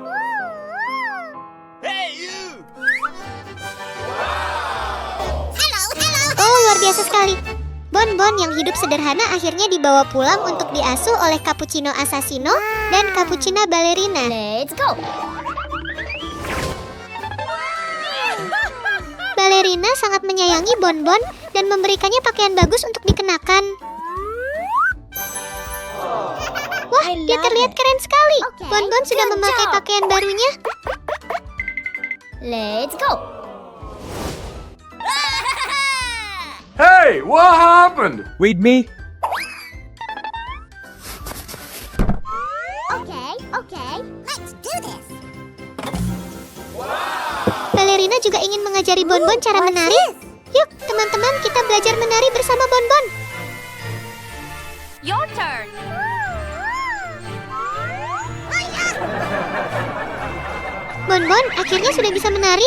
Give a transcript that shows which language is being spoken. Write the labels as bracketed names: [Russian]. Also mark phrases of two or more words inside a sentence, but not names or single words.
[English] Hey, you! [Indonesian] Hello, Bonbon yang hidup sederhana akhirnya dibawa pulang untuk diasuh oleh Cappuccino Assassino dan Cappuccina Ballerina. [English] Let's go. [Indonesian] Ballerina sangat menyayangi Bonbon dan memberikannya pakaian bagus untuk dikenakan. Wah, dia terlihat keren sekali. Bonbon sudah memakai pakaian barunya. [English] Let's go. Hey, what happened? Read me. Okay, let's do this. [Indonesian] Ballerina juga ingin mengajari Bonbon cara menari. Yuk, teman-teman, kita belajar menari bersama Bonbon. [English] Your turn. [Indonesian] Bonbon akhirnya sudah bisa menari.